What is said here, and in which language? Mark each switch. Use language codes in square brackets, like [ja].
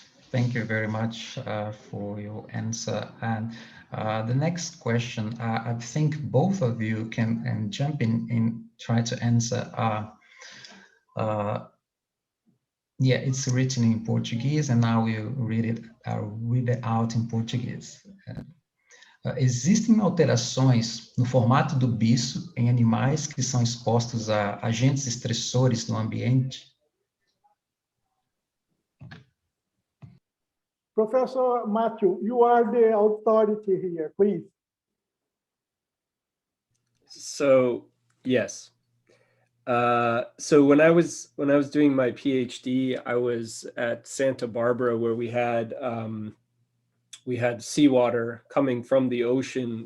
[en] Thank you very much for your answer. And the next question, I think both of you can jump in and try to answer. Yeah, it's written in Portuguese, and I will read it out in Portuguese. [pt] Existem alterações no formato do bicho em animais que são expostos a agentes estressores no ambiente? [en] Professor Matthew, you are the authority here, please. So, yes. So when I was doing my PhD, I was at Santa Barbara, where we had seawater coming from the ocean.